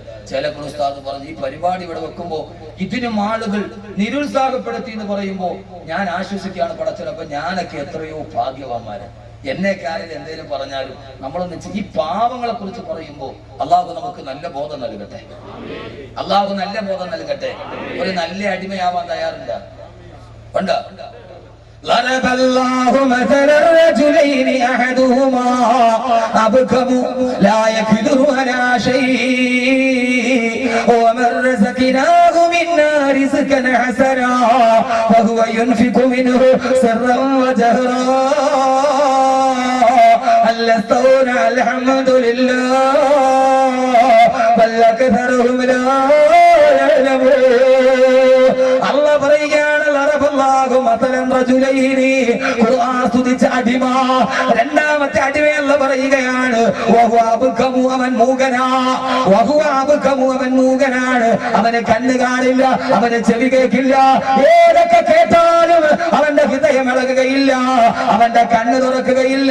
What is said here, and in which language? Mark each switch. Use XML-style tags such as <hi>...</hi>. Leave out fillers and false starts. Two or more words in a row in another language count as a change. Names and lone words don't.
<ml>ചില ഉസ്താദ് പറഞ്ഞു ഈ പരിപാടി ഇവിടെ വെക്കുമ്പോ ഇതിനും ആളുകൾ നിരുത്സാഹപ്പെടുത്തി എന്ന് പറയുമ്പോ ഞാൻ ആശ്വസിക്കുകയാണ് പടച്ചവൻ. അപ്പൊ ഞാനൊക്കെ എത്രയോ ഭാഗ്യവാന്മാരാണ്. എന്നെയൊക്കെ ആരും എന്തെങ്കിലും പറഞ്ഞാലും നമ്മളൊന്ന് ഈ പാവങ്ങളെ കുറിച്ച് പറയുമ്പോ അള്ളാഹു നമുക്ക് നല്ല ബോധം നൽകട്ടെ. അള്ളാഹു നല്ല ബോധം നൽകട്ടെ. ഒരു നല്ല അടിമയാവാൻ തയ്യാറുണ്ട്? ഉണ്ട്.</ml> <ar>ضرب الله مثل الرجلين احدهما ابكم لا يقدر على شيء ومن رزقناه منا رزقا حسنا فهو ينفق منه سرا وجهرا هل يستوون الحمد لله بل اكثرهم لا يعلمون.</ar> <ml>الله പറയുകയാണ് അടിമ. രണ്ടാമത്തെ അടിമയല്ല പറയുകയാണ് അവൻ മൂകനാണ്. അവന് കണ്ണ് കാണില്ല, അവന് ചെവി കേൾക്കില്ല. ഏതൊക്കെ കേട്ടാലും അവന്റെ ഹൃദയം ഇളകുകയില്ല, അവന്റെ കണ്ണ് തുറക്കുകയില്ല.</ml>